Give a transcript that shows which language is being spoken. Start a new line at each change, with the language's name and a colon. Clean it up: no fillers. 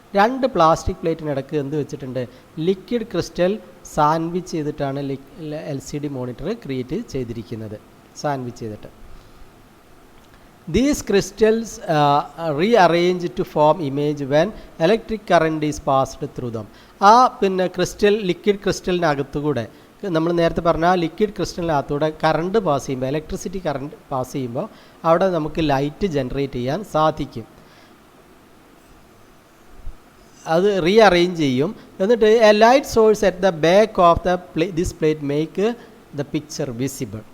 Malayalam: രണ്ട് പ്ലാസ്റ്റിക് പ്ലേറ്റിനിടക്ക് എന്ത് വെച്ചിട്ടുണ്ട്? ലിക്വിഡ് ക്രിസ്റ്റൽ സാൻഡ്വിച്ച് ചെയ്തിട്ടാണ് LCD മോണിറ്റർ ക്രിയേറ്റ് ചെയ്തിരിക്കുന്നത്, സാൻഡ്വിച്ച് ചെയ്തിട്ട്.
English: These crystals rearrange to form image when electric current is passed through them.
Malayalam: ആ പിന്നെ ലിക്വിഡ് ക്രിസ്റ്റലിനകത്തുകൂടെ നമ്മൾ നേരത്തെ പറഞ്ഞ ലിക്വിഡ് ക്രിസ്റ്റലിനകത്തൂടെ കറണ്ട് പാസ് ചെയ്യുമ്പോൾ, ഇലക്ട്രിസിറ്റി കറണ്ട് പാസ് ചെയ്യുമ്പോൾ അവിടെ നമുക്ക് ലൈറ്റ് ജനറേറ്റ് ചെയ്യാൻ സാധിക്കും. അത് റീഅറേഞ്ച് ചെയ്യും. എന്നിട്ട്
English: A light source at the back of this plate make the picture visible.